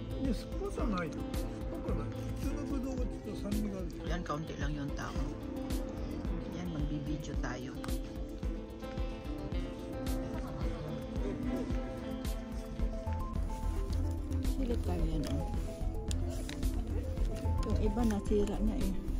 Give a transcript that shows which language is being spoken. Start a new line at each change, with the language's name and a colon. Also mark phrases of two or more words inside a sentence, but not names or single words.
Japanese: に酸っぱさないよ。酸っぱくない。普通のぶどうがちょっと酸味があるでしょ。
Filipino: Yan, kaunti lang yung tao. Yan, magbibideo tayo. Silip tayo yan, oh. Yung iba nasira na eh.